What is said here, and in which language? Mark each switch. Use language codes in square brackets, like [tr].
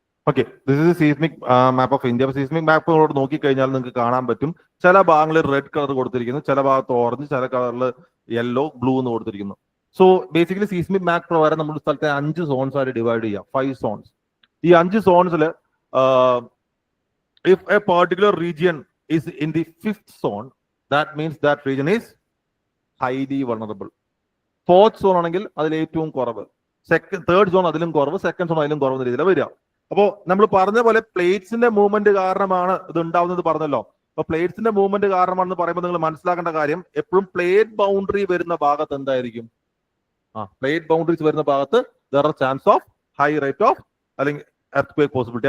[ml] Okay, [en] This is seismic map of India. [ml] Seismic മാപ്പ് നോക്കിക്കഴിഞ്ഞാൽ നിങ്ങൾക്ക് കാണാൻ പറ്റും, ചില ഭാഗങ്ങളിൽ റെഡ് കളർ കൊടുത്തിരിക്കുന്നു, ചില ഭാഗത്ത് ഓറഞ്ച്, ചില കളറിൽ യെല്ലോ, ബ്ലൂ എന്ന് കൊടുത്തിരിക്കുന്നു. സോ ബേസിക്കലി സീസ്മിക് മാപ്പ് പ്രകാരം നമ്മുടെ സ്ഥലത്തെ 5 സോൺസ് ആയിട്ട് ഡിവൈഡ് ചെയ്യാം, 5 സോൺസ്. ഈ 5 സോൺസിൽ [en] If a particular region is in the 5th zone, that means that region is highly vulnerable. [ml] 4th zone ആണെങ്കിൽ അതിൽ ഏറ്റവും കുറവ്, 3rd zone അതിലും കുറവ്, 2nd zone അതിലും കുറവ് രീതിയിലാണ് വരിക. അപ്പോ നമ്മൾ പറഞ്ഞ പോലെ പ്ലേറ്റ്സിന്റെ മൂവ്മെന്റ് കാരണമാണ് ഇത് ഉണ്ടാവുന്നത് പറഞ്ഞല്ലോ. അപ്പൊ പ്ലേറ്റ്സിന്റെ മൂവ്മെന്റ് കാരണമാണെന്ന് പറയുമ്പോൾ നിങ്ങൾ മനസ്സിലാക്കേണ്ട കാര്യം, എപ്പോഴും പ്ലേറ്റ് ബൗണ്ടറി വരുന്ന ഭാഗത്ത് എന്തായിരിക്കും, പ്ലേറ്റ് ബൗണ്ടറീസ് വരുന്ന ഭാഗത്ത് [en] there are chance of high rate of [ml] അല്ലെങ്കിൽ [en] earthquake possibility.